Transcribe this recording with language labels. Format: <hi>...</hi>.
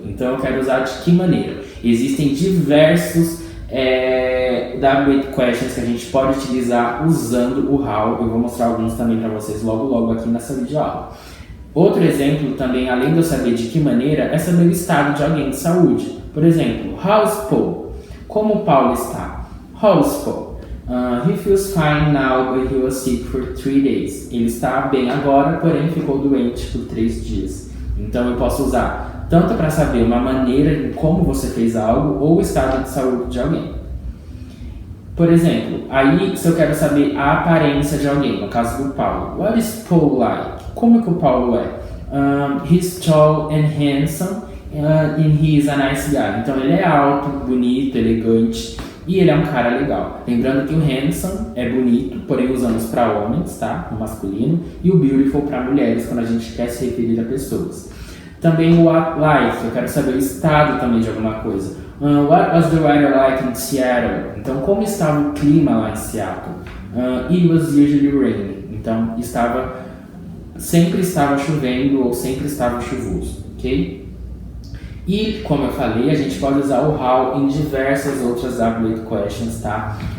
<pt>Então eu quero usar de que maneira? Existem diversos W8 questions que a gente pode utilizar usando o how. Eu vou mostrar alguns também para vocês logo aqui nessa videoaula. Outro exemplo também, além de eu saber de que maneira, é saber o estado de alguém de saúde. Por exemplo,</pt> <en>how's Paul?</en> <pt>Como o Paulo está?</pt> <en>How's Paul? He feels fine now, but he was sick for 3 days.</en> <pt>Ele está bem agora, porém ficou doente por 3 dias. Então eu posso usar tanto para saber uma maneira em como você fez algo ou o estado de saúde de alguém. Por exemplo, aí se eu quero saber a aparência de alguém, no caso do Paulo.</pt> <en>What is Paul like?</en> <pt>Como que o Paulo é?</pt> <en>He's tall and handsome and he is a nice guy.</en> <pt>Então ele é alto, bonito, elegante. E ele é um cara legal. Lembrando que o handsome é bonito, porém usamos para homens, tá? No masculino. E o beautiful para mulheres, quando a gente quer se referir a pessoas. Também o what like, eu quero saber o estado também de alguma coisa.</pt> <en>What was the weather like in Seattle?</en> <pt>Então, como estava o clima lá em Seattle?</pt> <en>It was usually raining.</en> <pt>Então, sempre estava chovendo ou sempre estava chuvoso, ok? E, como eu falei, a gente pode usar o how em diversas outras W8 questions, tá?</pt>